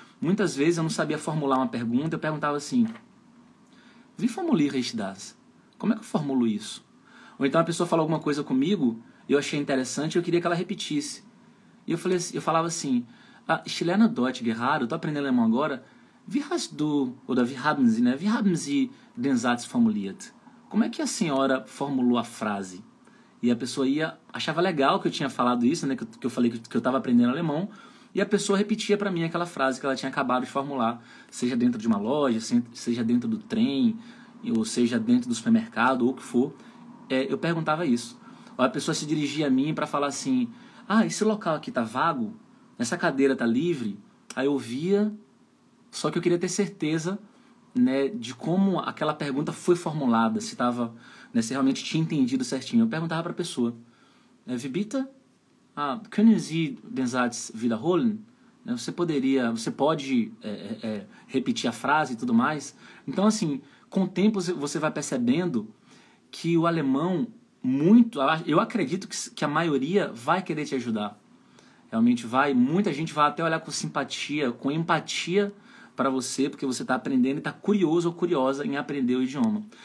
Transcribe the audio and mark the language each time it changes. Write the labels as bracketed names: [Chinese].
[Portuguese] Muitas vezes eu não sabia formular uma pergunta, eu perguntava assim: [German] wie formuliere ich das? [Portuguese] Como é que eu formulo isso? Ou então a pessoa falou alguma coisa comigo, eu achei interessante, eu queria que ela repetisse. E eu falava assim: [German] ich lerne Deutsch gerade, [Portuguese] eu tô aprendendo alemão agora. [German] Wie hast du, oder wie haben Sie, né? Wie haben Sie den Satz formuliert? [Portuguese] Como é que a senhora formulou a frase? E a pessoa achava legal que eu tinha falado isso, né? Que eu falei que eu estava aprendendo alemão. E a pessoa repetia para mim aquela frase que ela tinha acabado de formular, seja dentro de uma loja, seja dentro do trem, ou seja dentro do supermercado, ou o que for. Eu perguntava isso. Ou a pessoa se dirigia a mim para falar assim: esse local aqui tá vago? Essa cadeira tá livre? Aí eu via, só que eu queria ter certeza, né, de como aquela pergunta foi formulada, se tava, né, se realmente tinha entendido certinho. Eu perguntava para a pessoa: [German] Wie bitte? Können Sie den Satz wiederholen? [Portuguese] Você pode repetir a frase e tudo mais? Então, assim, com o tempo você vai percebendo que o alemão, eu acredito que a maioria vai querer te ajudar. Realmente muita gente vai até olhar com simpatia, com empatia para você, porque você está aprendendo e está curioso ou curiosa em aprender o idioma.